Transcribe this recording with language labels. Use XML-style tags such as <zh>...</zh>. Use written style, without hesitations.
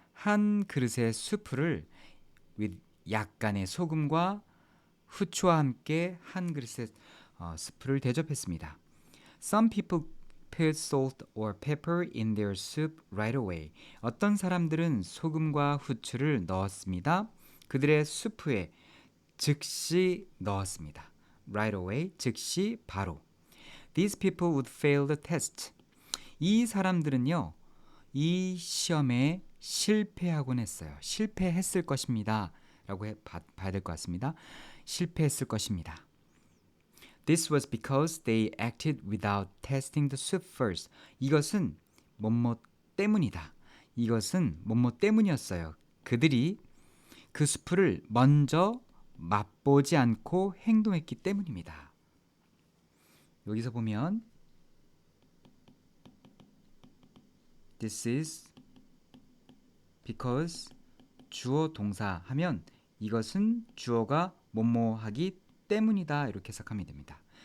<ko>한 그릇의 수프를 with 약간의 소금과 후추와 함께 한 그릇의 스프를 대접했습니다.</ko> <en>Some people put salt or pepper in their soup right away.</en> <ko>어떤 사람들은 소금과 후추를 넣었습니다. 그들의 수프에 즉시 넣었습니다.</ko> <en>Right away,</en> <ko>즉시 바로.</ko> <en>These people would fail the test.</en> <ko>이 사람들은요, 이 시험에 실패하곤 했어요. 실패했을 것입니다. 라고 봐야 될 것 같습니다. 실패했을 것입니다.</ko> <en>This was because they acted without testing the soup first.</en> <ko>이것은 뭐뭐 때문이다. 이것은 뭐뭐 때문이었어요. 그들이 그 수프를 먼저 맛보지 않고 행동했기 때문입니다. 여기서 보면</ko> <en>This is because</en> <ko>주어 동사 하면 이것은 주어가 뭐뭐 하기 때문이다 이렇게 해석하면 됩니다.</ko>